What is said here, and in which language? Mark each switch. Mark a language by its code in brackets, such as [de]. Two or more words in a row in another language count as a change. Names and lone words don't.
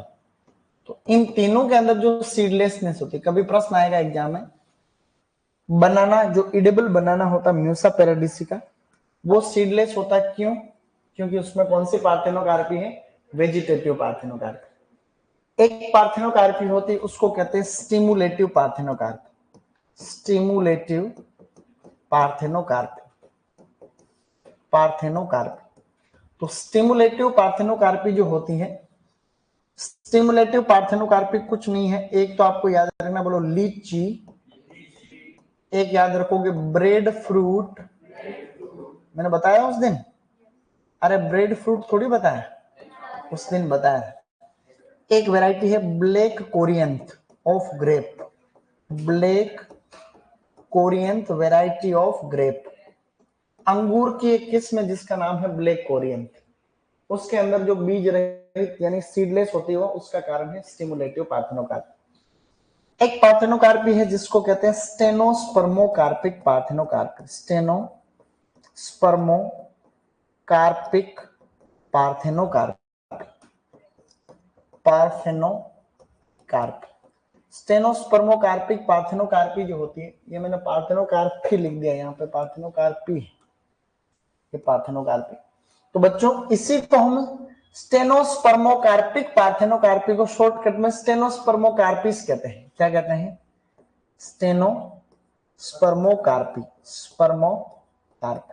[hi] तो इन तीनों के अंदर जो सीडलेसनेस होती है, कभी प्रश्न आएगा एग्जाम में, बनाना जो [en] edible banana [hi] होता है म्यूसा पैराडिसिका, वो सीडलेस होता है। क्यों? क्योंकि उसमें कौन सी पार्थेनोकार्पी है? [en] vegetative parthenocarpy. [hi] एक पार्थेनोकार्पी होती है उसको कहते हैं [en] stimulative parthenocarpy, stimulative parthenocarpy, parthenocarpy. [hi] तो [en] stimulative parthenocarpy [hi] जो होती है, [en] stimulative parthenocarpy [hi] कुछ नहीं है, एक तो आपको याद रखना, बोलो लीची, एक याद रखोगे [en] bread fruit, [hi] मैंने बताया उस दिन, अरे [en] bread fruit [hi] थोड़ी बताया, उस दिन बताया। एक वैरायटी है [en] black corinth of grape, black corinth variety of grape, [hi] अंगूर की एक किस्म है जिसका नाम है [en] black corinth. [hi] उसके अंदर जो बीज रहित यानी सीडलेस होती है उसका कारण है [en] stimulative parthenocarpy. [hi] एक पार्थेनोकार्पी है जिसको कहते हैं [en] stenospermocarpic parthenocarpy, stenospermocarpic parthenocarpy, parthenocarpy. stenospermocarpic parthenocarpy [hi] जो होती है, ये मैंने पार्थेनोकार्पी लिख दिया यहाँ पे, पार्थेनोकार्पी, ये पार्थेनोकार्पी। तो बच्चों इसी को हम [en] stenospermocarpic parthenocarpy [hi] को शॉर्टकट में स्टेनोस्पर्मोकार्पिस कहते हैं। क्या कहते हैं? [en] stenospermocarpy, spermocarpy.